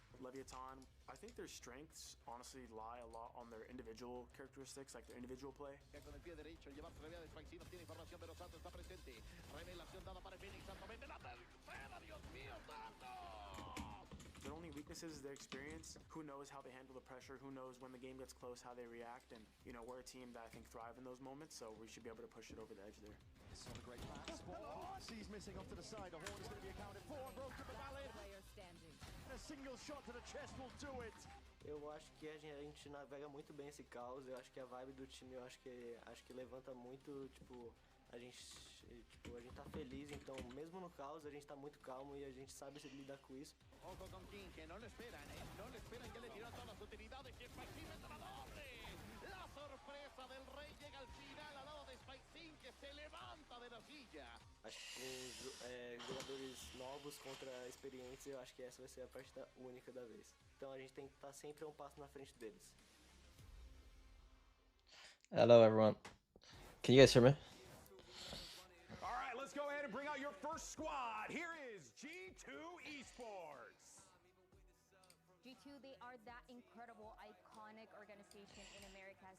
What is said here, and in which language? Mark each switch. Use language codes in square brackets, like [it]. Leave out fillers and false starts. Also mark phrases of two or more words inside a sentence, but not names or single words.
[en] Leviatán, I think their strengths honestly lie a lot on their individual characteristics, like their individual play. [es] Con el pie derecho, llevarse la de Spicy, no tiene información de los Santos, está presente. Revelación dada para Phoenix, Santos mete la tercera, Dios mío, Santos. [en] Their only weaknesses is their experience. Who knows how they handle the pressure? Who knows when the game gets close, how they react? And, you know, we're a team that I think thrive in those moments, so we should be able to push it over the edge there. It's not a great pass. He's missing off to the side. The horn is going to be accounted for. Broken the ballad. And a single shot to the chest will do it. [pt] Eu acho que a gente navega muito bem esse caos. Eu acho que a vibe do time, eu acho que levanta muito, tipo, a gente tá feliz, então mesmo no caos a gente tá muito calmo e a gente sabe lidar com isso. [es] Ojo con King, que no le esperan, no le esperan, ya le tiraron todas las utilidades y Spicy mete la doble. La sorpresa del rey llega al final al lado de Spicy, que se levanta de la silla. [pt] Acho que com jogadores novos contra experientes, eu acho que essa vai ser a partida única da vez. Então a gente tem que estar sempre um passo na frente deles. [en] Hello everyone. Can you guys hear me? All right, let's go ahead and bring out your first squad. Here is G2 Esports. G2, they are that incredible, iconic organization in Americas.